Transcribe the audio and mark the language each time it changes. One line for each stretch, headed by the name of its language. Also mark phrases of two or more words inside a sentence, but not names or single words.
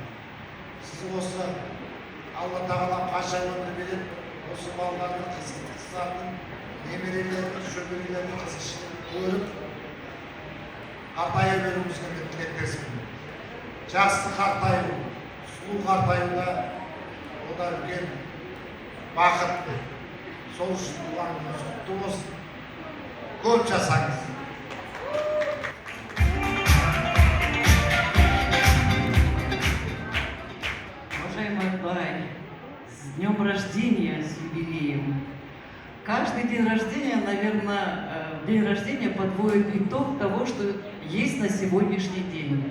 Kazakh: Сіз осы Алла тағала қанша өмір береді, осы балалардың, қыздардың, немерелердің, шөберелердің қызығушылығын көріп, қартая беруімізге мен тілектеспін. Жақсы қартаю, сұлу қартаюда ода үлкен бақыт. Сол үшін туған күніңіз құтты болсын. Көп жасаңыз.
Russian: Уважаемый Бай, с днем рождения, с юбилеем. Каждый день рождения, наверное, день рождения подводит итог того, что есть на сегодняшний день.